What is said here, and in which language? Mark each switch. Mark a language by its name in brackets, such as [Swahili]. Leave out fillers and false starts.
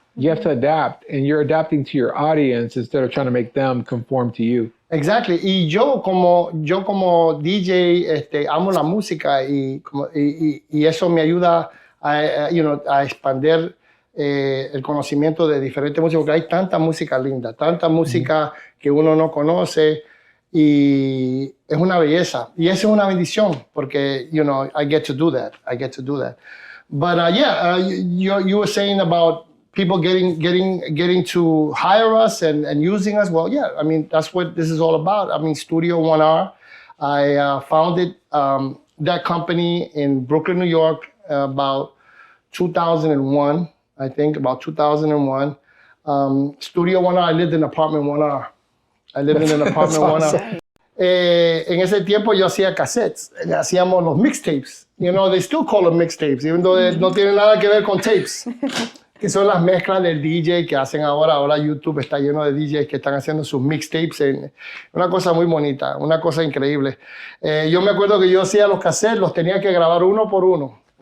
[English] You have to adapt, and you're adapting to your audience instead of trying to make them conform to you. Exactly. [Spanish] Y yo como DJ amo la música y eso me ayuda a expandir el conocimiento de diferentes músicas, porque hay tanta música linda, tanta música que uno no conoce. Y es una belleza. Y esa es una bendición, porque, [English] I get to do that. But you were saying about people getting to hire us and using us. Well, yeah, I mean, that's what this is all about. I mean, Studio 1R, I founded that company in Brooklyn, New York, about 2001, I think, about 2001. Studio 1R, I lived in apartment 1R. I lived in an apartment awesome. [Spanish] En ese tiempo yo hacía cassettes, hacíamos los mixtapes. [English] They still call them mixtapes, even though [Spanish] no tienen nada que ver con tapes. Que son las mezclas del DJ que hacen ahora. Ahora YouTube está lleno de DJs que están haciendo sus mixtapes. Una cosa muy bonita, una cosa increíble. Yo me acuerdo que yo hacía los cassettes, los tenía que grabar uno por uno.